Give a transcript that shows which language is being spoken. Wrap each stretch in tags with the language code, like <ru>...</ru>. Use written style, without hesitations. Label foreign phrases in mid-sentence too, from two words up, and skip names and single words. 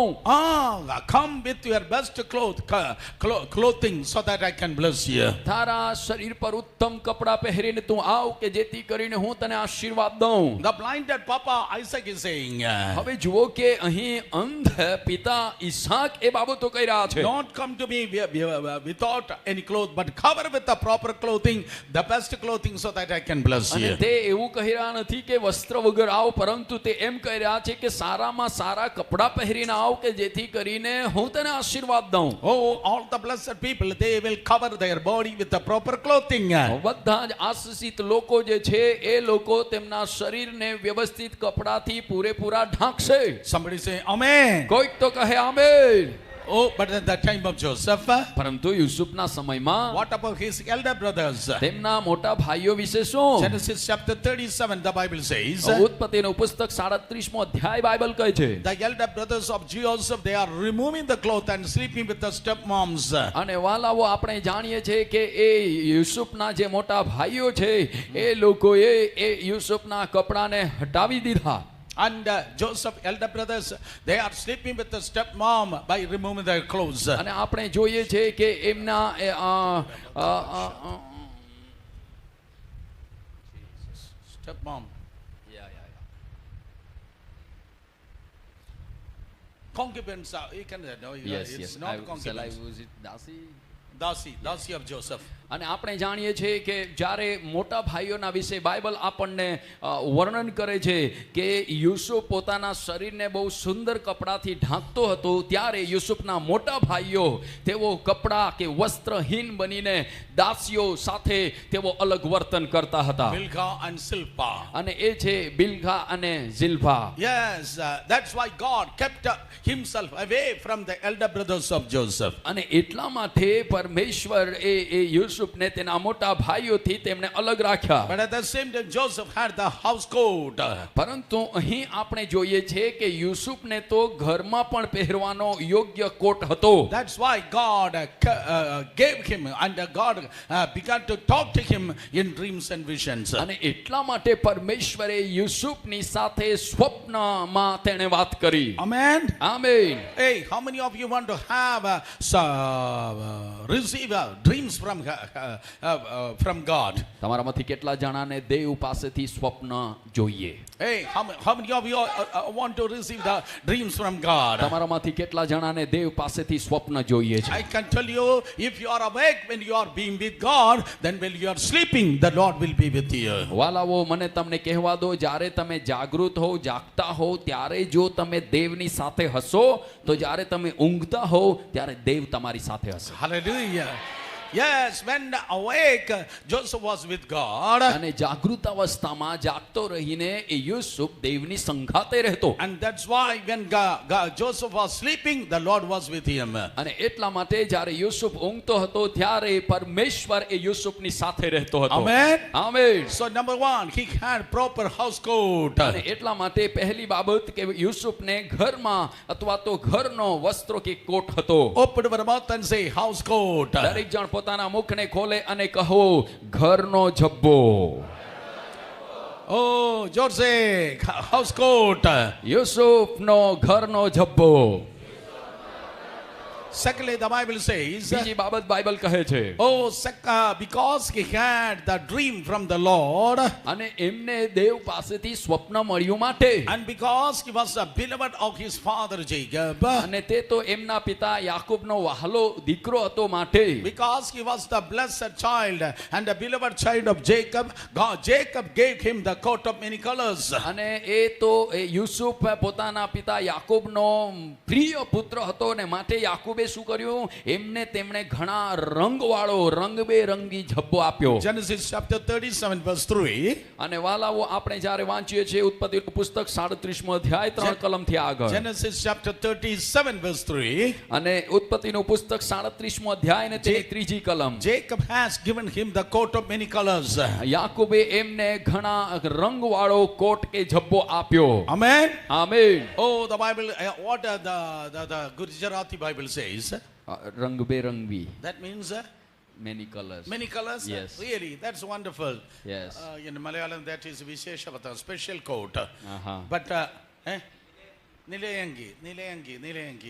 <en>Come with your best clothing so that I can bless you.</en> <gu>તારા શરીર પર ઉત્તમ કપડા પહેરીને તું આવ કે જેથી કરીને હું તને આશીર્વાદ દઉં.</gu> <en>The blinded papa Isaac is saying,</en> <gu>હવે જુઓ કે અહીં અંધ પિતા ઈસાક એ બાબતો કહી રહ્યા છે.</gu> <en>don't come to me without any clothes, but cover with the proper clothing, the best clothing, so that I can bless</en> <gu>અને</gu> <en>you.</en> <gu>તે એવું કહી રહ્યા નથી કે વસ્ત્ર વગર આવ પરંતુ તે એમ કહી રહ્યા છે કે સારામાં સારા કપડા પહેરીને આવ કે જેથી કરીને હું તને આશીર્વાદ દઉં.</gu> <en>Oh, all the blessed people, they will cover their body with the proper clothing.</en> <gu>બધા જ આશીષિત લોકો જે છે એ લોકો તેમના શરીરને વ્યવસ્થિત કપડાથી પૂરેપૂરા ઢાંકશે.</gu> <en>Somebody say, Amen.</en> <gu>કોઈક તો કહે આમેન.</gu> <en>Oh, but at the time of Joseph,</en> <gu>પરંતુ યુસુફના સમયમાં</gu> <en>what about his elder brothers?</en> <gu>તેમના મોટા ભાઈઓ વિશે શું?</gu> <en>Genesis chapter 37, the Bible says,</en> <gu>ઉત્પત્તિનું પુસ્તક 37મો અધ્યાય બાઇબલ કહે છે.</gu> <en>the elder brothers of Joseph, they are removing the cloth and sleeping with the stepmoms.</en> <gu>અને વાલાઓ આપણે જાણીએ છીએ કે એ યુસુફના જે મોટા ભાઈઓ છે એ લોકોએ એ યુસુફના કપડાને હટાવી દીધા.</gu> <en>And Joseph elder brothers, they are sleeping with the stepmom by removing their clothes.</en> <gu>અને આપણે જોઈએ છે કે એમના</gu> <en>Stepmom. Concubines, you can know, it's not concubines. Dasi of Joseph.</en> <gu>અને આપણે જાણીએ છીએ કે જ્યારે મોટા ભાઈઓના વિશે બાઇબલ આપણને વર્ણન કરે છે કે યુસુફ પોતાના શરીરને બહુ સુંદર કપડાથી ઢાંકતો હતો ત્યારે યુસુફના મોટા ભાઈઓ તેઓ કપડા કે વસ્ત્રહીન બનીને દાસીઓ સાથે તેઓ અલગ વર્તન કરતા હતા.</gu> <en>Bilhah and Zilpah.</en> <gu>અને એ છે બિલ્ગા અને ઝિલ્પા.</gu> <en>Yes, that's why God kept himself away from the elder brothers of Joseph.</en> <gu>અને એટલા માટે પરમેશ્વર એ યુસુફને તેના મોટા ભાઈઓથી તેમણે અલગ રાખ્યા.</gu> <en>But at the same time, Joseph had the house coat.</en> <gu>પરંતુ અહીં આપણે જોઈએ છે કે યુસુફને તો ઘરમાં પણ પહેરવાનો યોગ્ય કોટ હતો.</gu> <en>That's why God gave him, and God began to talk to him in dreams and visions.</en> <gu>અને એટલા માટે પરમેશ્વરે યુસુફની સાથે સ્વપ્નમાં તેણે વાત કરી.</gu> <en>Amen.</en> <gu>આમેન.</gu> <en>Hey, how many of you want to have receive dreams from God?</en> <gu>તમારામાંથી કેટલા જણાને દેવ પાસેથી સ્વપ્ન જોઈએ?</gu> <en>Hey, how many of you want to receive the dreams from God?</en> <gu>તમારામાંથી કેટલા જણાને દેવ પાસેથી સ્વપ્ન જોઈએ છે?</gu> <en>I can tell you, if you are awake when you are being with God, then when you are sleeping, the Lord will be with you.</en> <gu>વાલાઓ મને તમને કહેવા દો, જ્યારે તમે જાગૃત હો જાગતા હો ત્યારે જો તમે દેવની સાથે હશો તો જ્યારે તમે ઊંઘતા હો ત્યારે દેવ તમારી સાથે હશે.</gu> <en>Hallelujah. Yes, when awake, Joseph was with God.</en> <gu>અને જાગૃત અવસ્થામાં જાગતો રહીને એ યુસુફ દેવની સંગાતે રહેતો.</gu> <en>And that's why when Joseph was sleeping, the Lord was with him.</en> <gu>અને એટલા માટે જ્યારે યુસુફ ઊંઘતો હતો ત્યારે પરમેશ્વર એ યુસુફની સાથે રહેતો હતો.</gu> <en>Amen.</en> <gu>આમેન.</gu> <en>So number one, he had proper house coat.</en> <gu>અને એટલા માટે પહેલી બાબત કે યુસુફને ઘરમાં અથવા તો ઘરનો વસ્ત્રો કે કોટ હતો.</gu> <en>Open your mouth and say house coat.</en> <gu>દરેક જણ પોતાના મુખને ખોલે અને કહો ઘરનો જબ્બો.</gu> <en>Oh, George, house coat.</en> <gu>યુસુફનો ઘરનો જબ્બો.</gu> <en>Secondly, the Bible says,</en> <gu>બીજી બાબત બાઇબલ કહે છે</gu> <en>because he had the dream from the Lord,</en> <gu>અને એમને દેવ પાસેથી સ્વપ્ન મળ્યું માટે</gu> <en>and because he was a beloved of his father Jacob,</en> <gu>અને તે તો એમના પિતા યાકૂબનો વહાલો દીકરો હતો માટે</gu> <en>because he was the blessed child and the beloved child of Jacob, Jacob gave him the coat of many colors.</en> <gu>અને એ તો એ યુસુફ પોતાના પિતા યાકૂબનો પ્રિય પુત્ર હતો ને માટે યાકૂબે શું કર્યું એમને તેમણે ઘણા રંગવાળો રંગબેરંગી ઝબ્બો આપ્યો.</gu> <en>Genesis chapter 37 verse 3.</en> <gu>અને વાલાઓ આપણે જ્યારે વાંચીએ છીએ ઉત્પત્તિનું પુસ્તક 37મો અધ્યાય 3 કલમથી આગળ.</gu> <en>Genesis chapter 37 verse 3.</en> <gu>અને ઉત્પત્તિનું પુસ્તક 37મો અધ્યાય ને તેની ત્રીજી કલમ.</gu> <en>Jacob has given him the coat of many colors.</en> <gu>યાકૂબે એમને ઘણા રંગવાળો કોટ કે ઝબ્બો આપ્યો.</gu> <en>Amen.</en> <gu>આમેન.</gu> <en>Oh, the Bible, what the Gujarati Bible says.</en> <gu>રંગબેરંગી.</gu> <en>That means many colors. many colors. Yes. Really, that's wonderful. Yes. In Malayalam, that is Visheshavata, special coat. Uh-huh. But Nilayangi.</en>